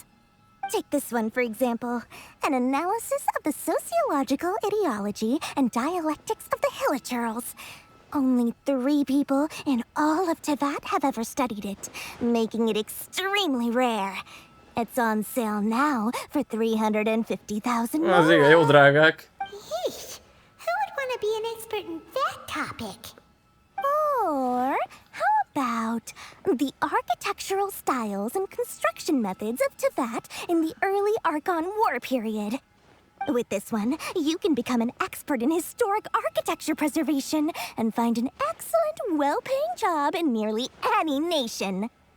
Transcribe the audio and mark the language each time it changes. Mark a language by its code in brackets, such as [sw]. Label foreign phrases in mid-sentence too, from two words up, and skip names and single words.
[en] Take this one, for example. An analysis of the sociological ideology and dialectics of the Hilichurls. Only 3 people in all of Teyvat have ever studied it, making it extremely rare. It's on sale now for 350,000 more. [hu] Az igen, jó drágák. [en] Yeesh, who would want to be an expert in that topic? Or how about the architectural styles and construction methods of Teyvat in the early Archon War period. With this one, you can become an expert in historic architecture preservation and find an excellent, well-paying job in nearly any nation.